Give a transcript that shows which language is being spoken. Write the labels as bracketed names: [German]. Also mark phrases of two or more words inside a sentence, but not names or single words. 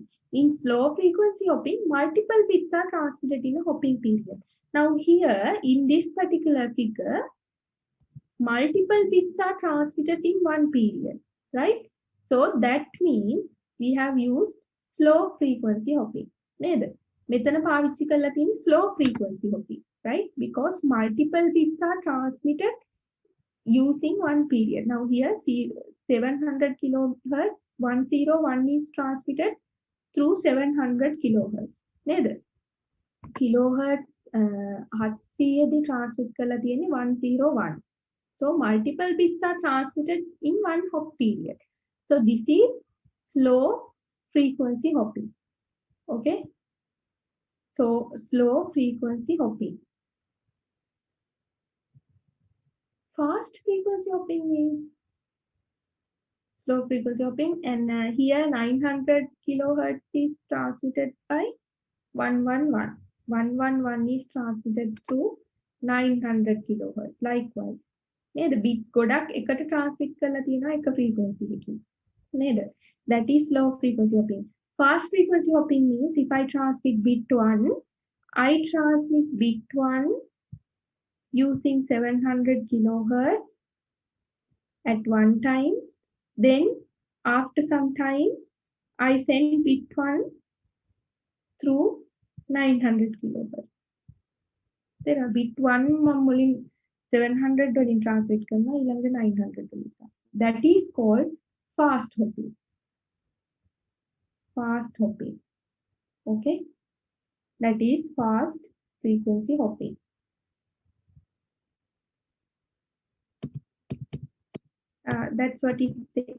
[English] In slow frequency hopping, multiple bits are transmitted in a hopping period. Now here, in this particular figure, multiple bits are transmitted in one period, right? So that means we have used slow frequency hopping. [Sinhala] මෙතන පාවිච්චි කරලා තියෙන [English] slow frequency hopping, right? Because multiple bits are transmitted using one period. Now here, 700 kilohertz, 101 is transmitted through 700 kilohertz. [Sinhala] Kilohertz 700 දී transmit කරලා තියෙන්නේ 101. [English] So multiple bits are transmitted in one hop period. So this is slow frequency hopping. Okay. So slow frequency hopping. Fast frequency hopping means slow frequency hopping, and here 900 kilohertz is transmitted by 111. 111 is transmitted through 900 kilohertz. Likewise. [Sinhala] නේද bits ගොඩක් එකට transmit කරලා තියෙනවා එක frequency එකකින්. නේද? [English] That is slow frequency hopping. Fast frequency hopping means if I transmit bit 1, I transmit bit 1 using 700 kilohertz at one time. Then after some time, I send bit 1 through 900 kilohertz. There are bit 1 [Sinhala] මුලින් 700 වලින් transmit කරනවා ඊළඟට 900 වලින්. [English] That is called fast hopping. Fast hopping. Okay? That is fast frequency hopping. That's what it says.